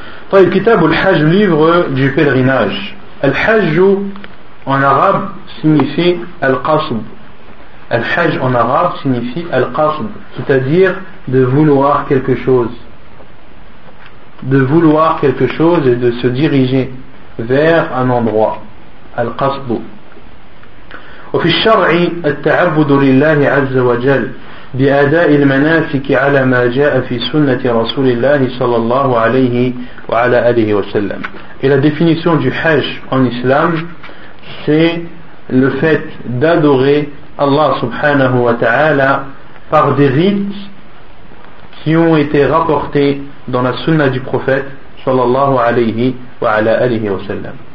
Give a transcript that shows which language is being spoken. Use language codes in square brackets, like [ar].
[fr] Donc, le Kitab al-Hajj, livre du pèlerinage. Al-Hajj en arabe signifie al-Qasb. Al-Hajj en arabe signifie al-Qasb, c'est-à-dire de vouloir quelque chose. De vouloir quelque chose et de se diriger vers un endroit. Al-Qasb. [ar] وفي الشرع التعبد لله عز وجل بأداء المناسك على ما جاء في سنة رسول الله صلى الله عليه وعلى آله وسلم. [fr] Et la définition du hajj en islam, c'est le fait d'adorer Allah subhanahu wa ta'ala par des rites qui ont été rapportés dans la sunna du prophète [ar] صلى الله عليه وعلى آله وسلم.